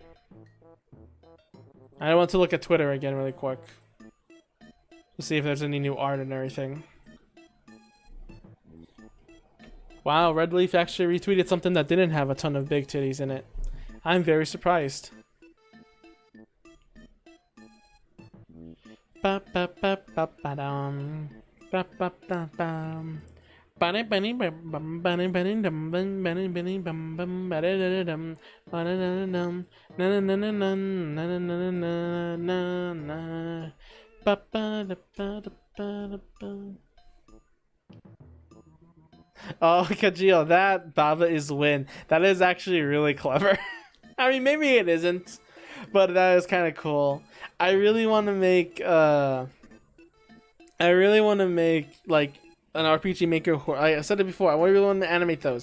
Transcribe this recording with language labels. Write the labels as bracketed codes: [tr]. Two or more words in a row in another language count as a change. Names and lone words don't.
[en] I want to look at Twitter again really quick to see if there's any new art and everything. Wow, Red Leaf actually retweeted something that didn't have a ton of big titties in it. I'm very surprised. Ba ba ba ba ba dum. Ba ba ba bum. Bunny bunny bum bunny bunny dum bum bunny bunny bum bum ba da da dum ba da da dum na na na na na na na na na na ba ba da ba da ba da ba. Oh, Kajio, that Baba is win. That is actually really clever. I mean, maybe it isn't, but that is kind of cool. I really want to make like an RPG Maker. I said it before. I really want to animate those.